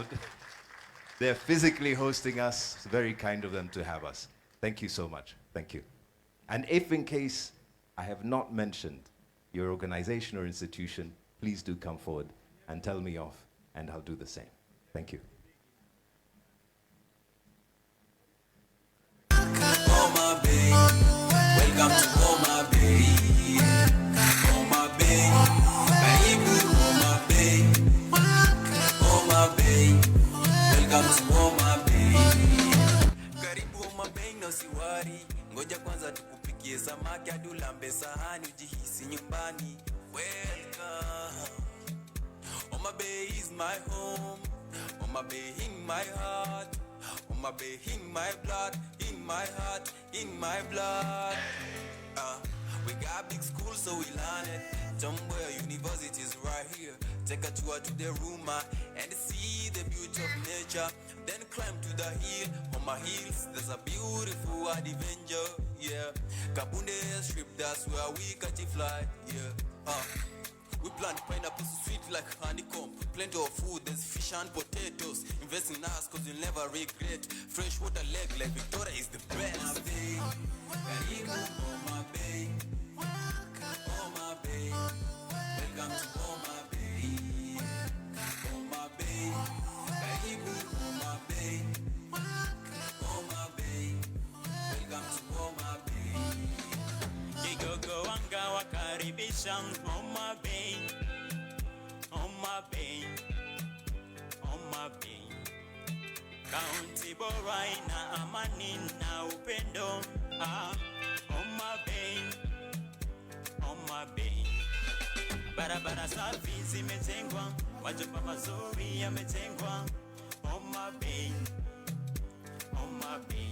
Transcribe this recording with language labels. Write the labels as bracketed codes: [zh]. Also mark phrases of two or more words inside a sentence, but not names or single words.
[en] They're physically hosting us. It's very kind of them to have us. Thank you so much. Thank you. And if in case I have not mentioned your organization or institution, please do come forward and tell me off, and I'll do the same. Thank you. Homa Bay, welcome to Homa Bay. [sw] Homa Bay, karibu Homa Bay. [en] Homa Bay, welcome to Homa Bay. [sw] Karibu Homa Bay, no siwari. ngoja kwanza tukupikie samaki hadi ulambe sahani ujihisi nyumbani. [en] Welcome. Homa Bay is my home. Homa Bay in my heart. Homa Bay in my blood, in my heart, in my blood. We got big schools so we learn it. Somewhere university's right here. Take a tour to the room and see the beauty of nature. Then climb to the hill. On my hills there's a beautiful adventure. Yeah, Kabunde Strip, that's where we catch a fly. Yeah, we plant pineapples sweet like honeycomb. Plenty of food, there's fish and potatoes. Invest in us cause you'll never regret. Freshwater lake like Victoria is the best. Homa Bay, Karibu Homa Bay. Homa Bay, welcome to Homa Bay. [sw] Homa Bay, Karibu Homa Bay. [en] Homa Bay, welcome to Homa Bay. [sw] Kigogo wanga wakaribisha Homa Bay. Homa Bay, Homa Bay. County bora ina amani na upendo. Homa Bay, Homa Bay. Barabara safi zimetengwa, majumba mazuri yametengwa. Homa Bay, Homa Bay.